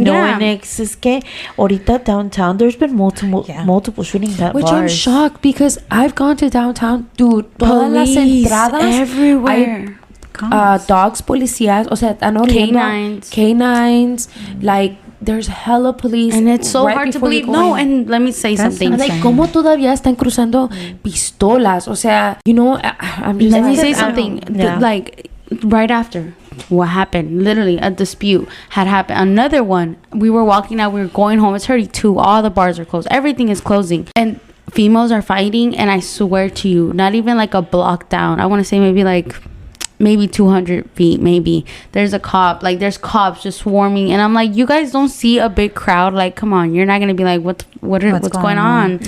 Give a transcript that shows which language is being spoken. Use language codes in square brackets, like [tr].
[en] No, and [es] es que ahorita [en] downtown, there's been multiple shootings at which bars. I'm shocked because I've gone to downtown, dude. [es] Todas las entradas [en] everywhere. Dogs, [es] policías, o sea, [en] canines, like there's hella police, and it's so hard to believe. No, and let me say something. Like, [es] ¿cómo todavía están cruzando pistolas? O sea, [en] you know, I'm just. Let me say something. Like right after what happened, literally a dispute had happened. Another one. We were walking out. We were going home. It's 32. All the bars are closed. Everything is closing, and females are fighting. And I swear to you, not even like a block down. I want to say maybe 200 feet, maybe there's a cop, like there's cops just swarming, and I'm like, you guys don't see a big crowd, like come on, you're not gonna be like what's going on.